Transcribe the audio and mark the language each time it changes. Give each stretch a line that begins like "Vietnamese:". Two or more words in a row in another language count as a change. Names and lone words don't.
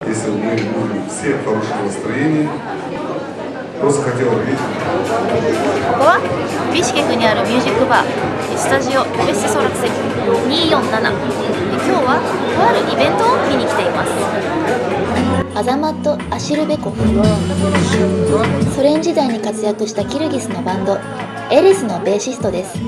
Russian: мы будем все в хорошем настроении. Просто хотел ответить.
Japanese: ここはビシュケクにあるミュージックバースタジオベスソラクセ247。今日はとあるイベントを見に来ています。アザマット・アシルベコフ、ソ連時代に活躍したキルギスのバンドエレスのベーシストです